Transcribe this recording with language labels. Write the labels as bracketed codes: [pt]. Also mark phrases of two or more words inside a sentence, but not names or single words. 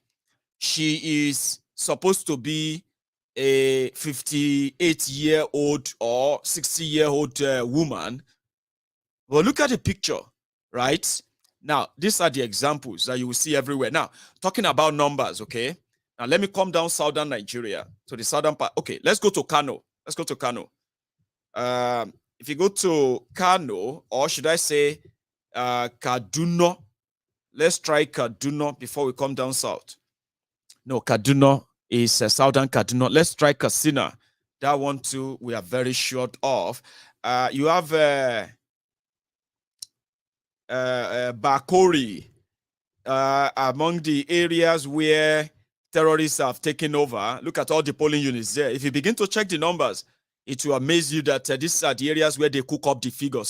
[en] She is supposed to be a 58-year-old or 60-year-old woman. Well, look at the picture, right? Now, these are the examples that you will see everywhere. Now, talking about numbers, okay? Now, let me come down southern Nigeria to the southern part. Okay, let's go to Kanu. Let's go to Kanu. If you go to Kanu, or should I say Kaduna, let's try Kaduna before we come down south. No, Kaduna is southern Kaduna. Let's try Katsina. That one too, we are very short of. You have Bakori among the areas where terrorists have taken over. Look at all the polling units there. If you begin to check the numbers, it will amaze you that these are the areas where they cook up the figures.